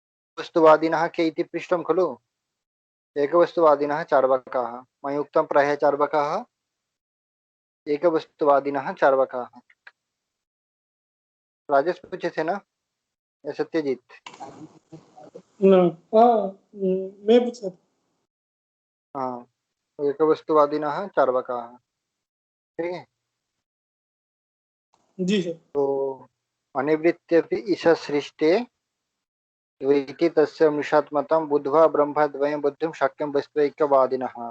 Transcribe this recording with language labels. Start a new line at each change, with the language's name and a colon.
Sanskrit: एकवस्तुवादिनः के इति पृष्टं खलु। एकवस्तुवादिनः चार्वाकाः मया उक्तं प्रायः चार्वाकाः एकवस्तुवादिनः चार्वाकाः।
Hindi: राजेश पूछे थे ना या सत्यजीत? ना, हाँ, मैं पूछा था।
Sanskrit: हाँ, एकवस्तुवादिनः चार्वाकाः।
Hindi: ठीक है। जी सर।
Sanskrit: तो अनिवृत्त्यपि ईश सृष्टे द्वैति तस्य मृषात्मतं बुद्ध्वा ब्रह्मद्वयं बुद्धिं शक्यं वस्त्वैक्यवादिनः।